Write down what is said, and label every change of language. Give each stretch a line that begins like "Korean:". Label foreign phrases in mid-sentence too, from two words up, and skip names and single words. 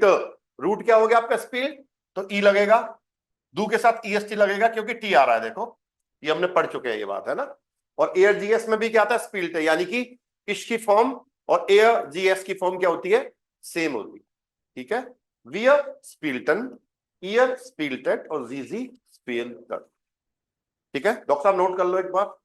Hindi: रूट क्या हो गया आपका? स्पिल, तो ई लगेगा, डू के साथ ईएसटी लगेगा क्योंकि टी आ रहा है। देखो ये हमने पढ़ चुके हैं, ये बात है ना। और एयर जीएस में भी क्या आता है? स्पिल्ट है, यानी कि इश की फॉर्म और एयर जीएस की फॉर्म क्या होती है? सेम होती है। ठीक है,
German: wir spielten, ihr spieltet और sie spielten।
Hindi: ठीक है डॉक्टर साहब, नोट कर लो एक बार।